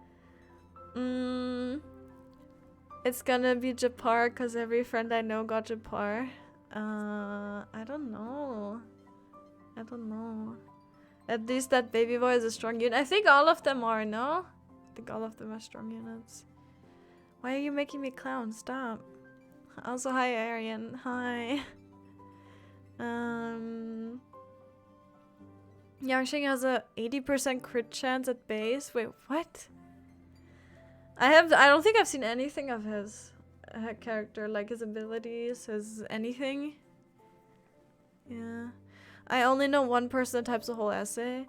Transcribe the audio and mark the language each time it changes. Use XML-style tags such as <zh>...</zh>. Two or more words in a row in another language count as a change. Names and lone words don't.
<en>It's gonna be Japar because every friend I know got Japar. I don't know. At least that baby boy is a strong unit. I think all of them are, no? I think all of them are strong units. Why are you making me clown? Stop. Also, hi, Arian. Hi. Yangsheng has a 80% crit chance at base. Wait, what? I don't think I've seen anything of his character, like his abilities, his anything. Yeah. I only know one person that types a whole essay.</en>